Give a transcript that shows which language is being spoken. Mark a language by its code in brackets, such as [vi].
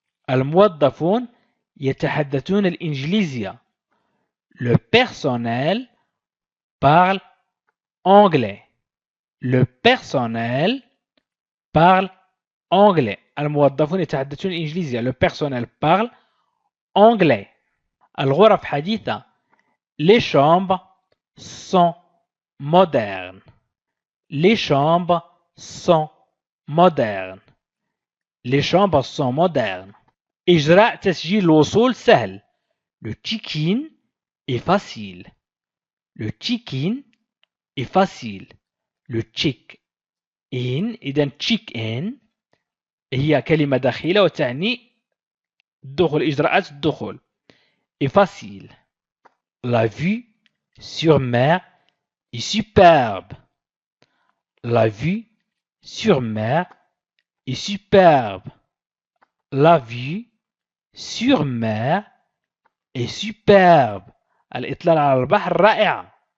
[ar] الموظفون يتحدثون الإنجليزية. [fr] Le personnel parle anglais. Le personnel parle anglais. [ar] الموظفون يتحدثون الإنجليزية. [fr] Le personnel parle anglais. [ar] الغرف حديثة. [fr] Les chambres sont modernes. Les chambres sont modernes. Les chambres sont modernes. [ar] إجراء تسجيل الوصول سهل. [fr] Le check-in est facile. Le check-in est facile. Le check-in [ar] إذا check-in هي كلمة دخيلة وتعني الدخول إجراءات الدخول. [fr] est facile. La vue sur mer est superbe. La vue sur mer est superbe. La vue sur mer est superbe. [ar] الإطلال على البحر رائعة.